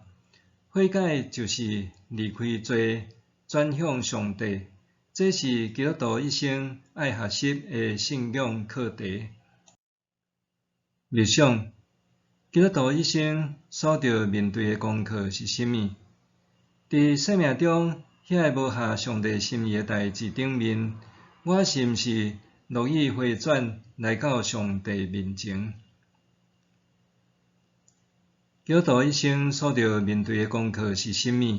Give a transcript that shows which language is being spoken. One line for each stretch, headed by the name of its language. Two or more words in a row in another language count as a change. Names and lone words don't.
Min Nan Chinese: 悔改就是离开罪，转向上帝，这是基督徒一生爱学习的信仰课题。日想，基督徒一生所着面对的功课是甚物？伫生命中，遐个无合上帝心意的代志顶面，我是毋是乐意回转来到上帝面前？基督徒一生所着面对的功课是甚物？